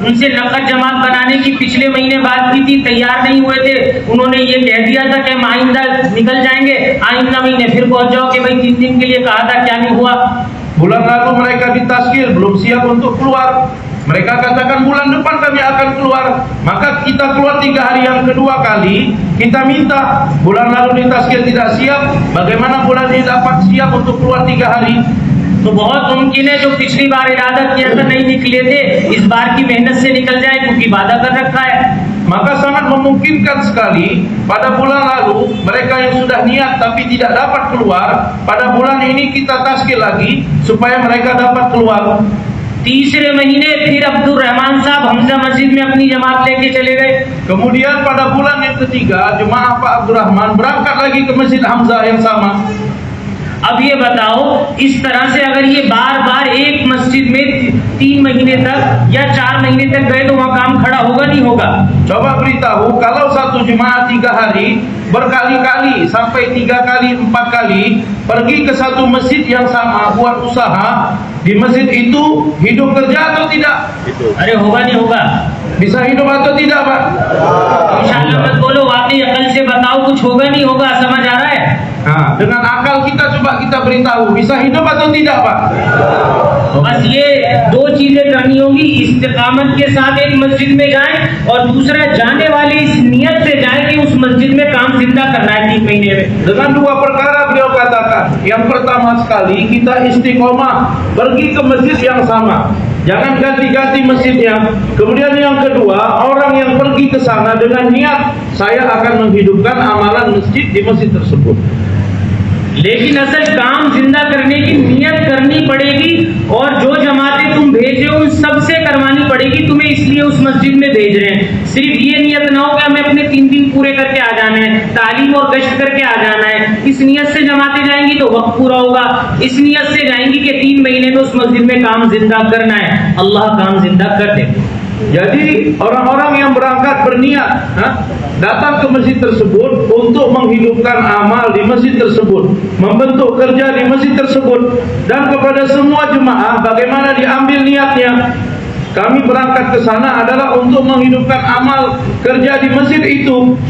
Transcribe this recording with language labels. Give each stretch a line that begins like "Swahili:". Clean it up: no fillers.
Hindi: उनसे नकद जमात बनाने की पिछले महीने बात की थी, तैयार नहीं हुए थे, उन्होंने ये कह दिया था कि हम आइंदा निकल जाएंगे, आइंदा महीने फिर पहुंच जाओ कि भाई 3 दिन के लिए कहा था, क्या नहीं हुआ।
Malay: Bulan lalu mereka ditaskil, belum siap untuk keluar. Mereka katakan bulan depan kami akan keluar. Maka kita keluar 3 hari yang kedua kali, kita minta. Bulan lalu ditaskil tidak siap, bagaimana bulan ini dapat siap untuk keluar 3 hari?
Hindi: तो बहुत मुमकिन है जो पिछली बार इरादा किया था नहीं निकले थे, इस बार की मेहनत से निकल जाए, क्योंकि वादा कर रखा है।
Malay: Maka sangat memungkinkan sekali pada bulan lalu mereka yang sudah niat tapi tidak dapat keluar, pada bulan ini kita taskil lagi supaya mereka dapat keluar.
Hindi: तीसरे महीने फिर अब्दुल रहमान साहब हमजा मस्जिद में अपनी जमात लेके चले गए।
Malay: Kemudian pada bulan yang ketiga jemaah Pak Abdul Rahman berangkat lagi ke Masjid Hamzah yang sama.
Hindi: अब ये बताओ, इस तरह से अगर ये बार बार एक मस्जिद में 3 महीने तक या 4 महीने तक गए तो वहाँ काम खड़ा होगा नहीं होगा?
Malay: Coba beritahu, kalau satu jemaah 3 hari berkali-kali sampai 3 kali 4 kali pergi ke satu masjid yang sama buat usaha, di masjid itu hidup kerja atau tidak?
Hindi: अरे होगा नहीं होगा?
Malay: Bisa hidup atau tidak, Pak?
Hindi: इंशाअल्लाह मत बोलो, वाकई अकल से बताओ, कुछ होगा नहीं होगा, समझ आ रहा है?
Malay: Nah, dengan akal kita coba kita beritahu, bisa hidup atau tidak, Pak?
Hindi: बस ये 2 चीजें करनी होगी, इस्तिकामत के साथ एक मस्जिद में जाएं और दूसरा जाने वाले इस नियत से जाएं कि उस मस्जिद में काम जिंदा करना है 3 महीने में।
Malay: Dengan 2 perkara beliau katakan. Yang pertama sekali kita istiqomah pergi ke masjid yang sama. Jangan ganti-ganti masjidnya. Kemudian yang kedua, orang yang pergi ke sana dengan niat saya akan menghidupkan amalan masjid di masjid tersebut.
Hindi: लेकिन असल काम जिंदा करने की नियत करनी पड़ेगी और जो जमातें तुम भेज रहे हो उन सबसे करवानी पड़ेगी, तुम्हें इसलिए उस मस्जिद में भेज रहे हैं। सिर्फ ये नियत ना हो कि हमें अपने 3 दिन पूरे करके आ जाना है, तालीम और गश्त करके आ जाना है। इस नियत से जमातें जाएंगी तो वक्त पूरा होगा, इस नियत से जाएंगी कि 3 महीने में उस मस्जिद में काम जिंदा करना है। अल्लाह काम जिंदा कर दे।
Malay: Jadi orang-orang yang berangkat berniat datang ke masjid tersebut untuk menghidupkan amal di masjid tersebut, membentuk kerja di masjid tersebut, dan kepada semua jemaah bagaimana diambil niatnya. Kami berangkat ke sana adalah untuk menghidupkan amal kerja di masjid itu.